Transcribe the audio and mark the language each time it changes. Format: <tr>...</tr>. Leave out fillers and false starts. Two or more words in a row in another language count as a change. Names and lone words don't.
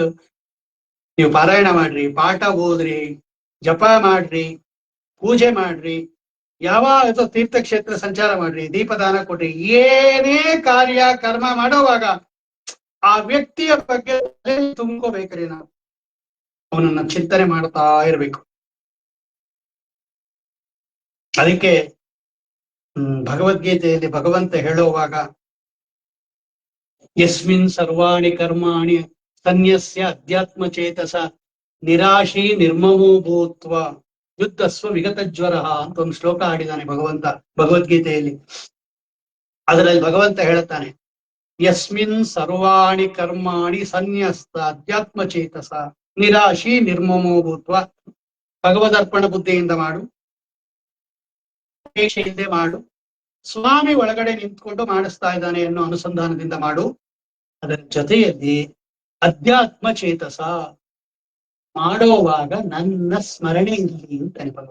<kn>ನೀವು ಪಾರಾಯಣ ಮಾಡ್ರಿ, ಪಾಠ ಓದ್ರಿ, ಜಪ ಮಾಡ್ರಿ, ಪೂಜೆ ಮಾಡ್ರಿ, ಯಾವ ತೀರ್ಥಕ್ಷೇತ್ರ ಸಂಚಾರ ಮಾಡ್ರಿ, ದೀಪದಾನ ಕೊಡ್ರಿ, ಏನೇ ಕಾರ್ಯ ಕರ್ಮ ಮಾಡುವಾಗ ಆ ವ್ಯಕ್ತಿಯ ಬಗ್ಗೆ ತುಂಬ್ಕೋಬೇಕ್ರಿ. ನಾವು ಅವನನ್ನ ಚಿಂತನೆ ಮಾಡ್ತಾ ಇರ್ಬೇಕು. ಅದಕ್ಕೆ ಭಗವದ್ಗೀತೆಯಲ್ಲಿ ಭಗವಂತ ಹೇಳುವಾಗ</kn> <sa>ಯಸ್ಮಿನ್ ಸರ್ವಾಣಿ ಕರ್ಮಾಣಿ ಸನ್ಯಸ್ಯ ಅಧ್ಯಾತ್ಮ ಚೇತಸ ನಿರಾಶಿ ನಿರ್ಮಮೋ ಭೂತ್ವ ಯುದ್ಧಸ್ವ ವಿಗತ ಜ್ವರ</sa> <kn>ಅಂತ ಒಂದು ಶ್ಲೋಕ ಆಡಿದಾನೆ ಭಗವಂತ ಭಗವದ್ಗೀತೆಯಲ್ಲಿ. ಅದರಲ್ಲಿ ಭಗವಂತ ಹೇಳುತ್ತಾನೆ,</kn> <sa>ಯಸ್ಮಿನ್ ಸರ್ವಾಣಿ ಕರ್ಮಾಣಿ ಸನ್ಯಸ್ತ ಅಧ್ಯಾತ್ಮ ಚೇತಸ ನಿರಾಶಿ ನಿರ್ಮಮೋ ಭೂತ್ವ.</sa> <kn>ಭಗವದರ್ಪಣ ಬುದ್ಧಿಯಿಂದ ಮಾಡು, ಅಪೇಕ್ಷೆಯಿಂದ ಮಾಡು, ಸ್ವಾಮಿ ಒಳಗಡೆ ನಿಂತ್ಕೊಂಡು ಮಾಡಿಸ್ತಾ ಇದ್ದಾನೆ ಅನ್ನೋ ಅನುಸಂಧಾನದಿಂದ ಮಾಡು. ಅದರ ಜೊತೆಯಲ್ಲಿ</kn> <sa>ಅಧ್ಯಾತ್ಮ ಚೇತಸ</sa> <kn>ಮಾಡೋವಾಗ ನನ್ನ ಸ್ಮರಣೆ ಇರಲಿ ಅಂತ ಅನ್ಬೋದು.</kn>